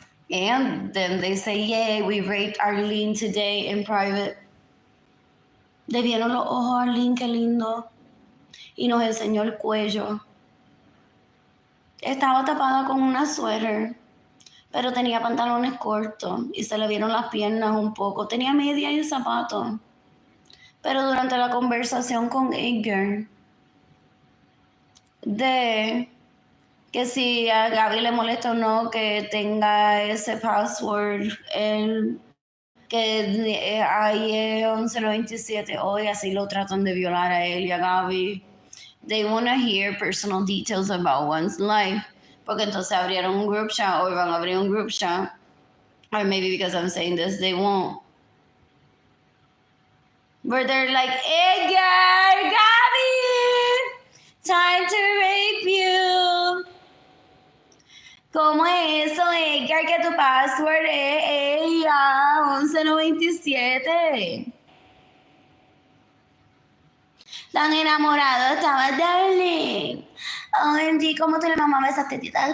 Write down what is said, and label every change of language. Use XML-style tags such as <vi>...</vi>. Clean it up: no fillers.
<en>And then they say, yay, we raped Arlene today in private.</en> <es>Le vieron los ojos, Arlene, qué lindo. Y nos enseñó el cuello. Estaba tapada con una suéter, pero tenía pantalones cortos y se le vieron las piernas un poco. Tenía media y zapato. Pero durante la conversación con Edgar de que si a Gaby le molesta o no que tenga ese password, que hay 1127 hoy, así lo tratan de violar a él y a Gaby.</es> <en>They want to hear personal details about one's life.</en> <es>Porque entonces abrieron un</es> <en>group chat, or</en> <es>van a abrir un</es> <en>group chat. Or maybe because I'm saying this, they won't. Where they're like, Edgar, Gaby, time to rape you.</en> <es>¿Cómo es eso, Edgar, que tu password es ella, 1197? Tan enamorado estaba, darling. OMG, ¿cómo tú le mamabas esa tetita?</es>